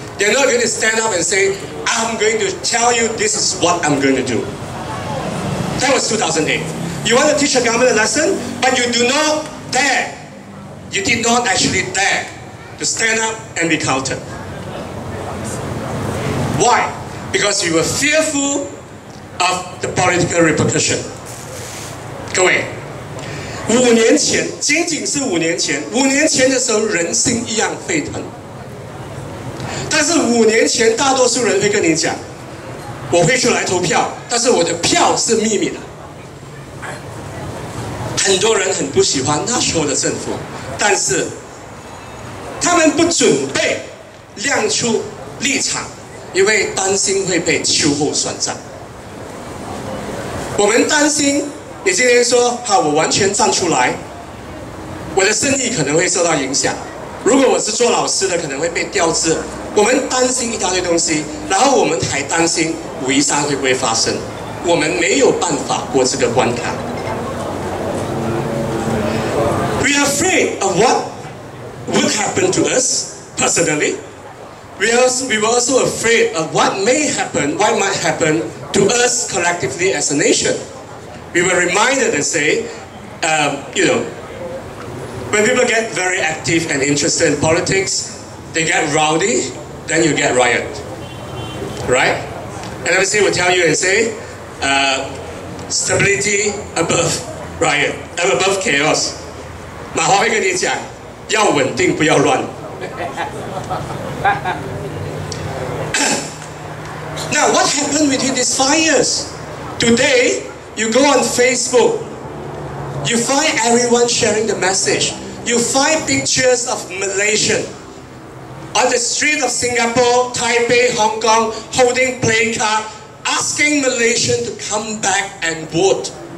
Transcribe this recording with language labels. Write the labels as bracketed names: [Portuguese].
[English] They're not going to stand up and say, I'm going to tell you this is what I'm going to do. That was 2008. You want to teach the government a lesson, but you do not dare. You did not actually dare to stand up and be counted. Why? Because you were fearful of the political repercussion. [Chinese] 各位，5年前，仅仅是5年前，5年前的时候，人心一样沸腾。但是5年前，大多数人会跟你讲，我会出来投票，但是我的票是秘密的。很多人很不喜欢那时候的政府，但是他们不准备亮出立场，因为担心会被秋后算账。我们担心你今天说好，我完全站出来，我的生意可能会受到影响。如果我是做老师的，可能会被调职。我们担心一大堆东西，然后我们还担心5一3会不会发生，我们没有办法过这个关卡。 [English] We are afraid of what would happen to us personally. We were also afraid of what might happen to us collectively as a nation. We were reminded and say, when people get very active and interested in politics, they get rowdy, then you get riot, right? And obviously we'll tell you and say, stability above riot, above chaos. [Chinese] 马华会跟你讲，要稳定，不要乱。 [English] Now, what happened within these 5 years? Today, you go on Facebook, you find everyone sharing the message. You find pictures of Malaysian on the street of Singapore, Taipei, Hong Kong, holding placard, asking Malaysian to come back and vote.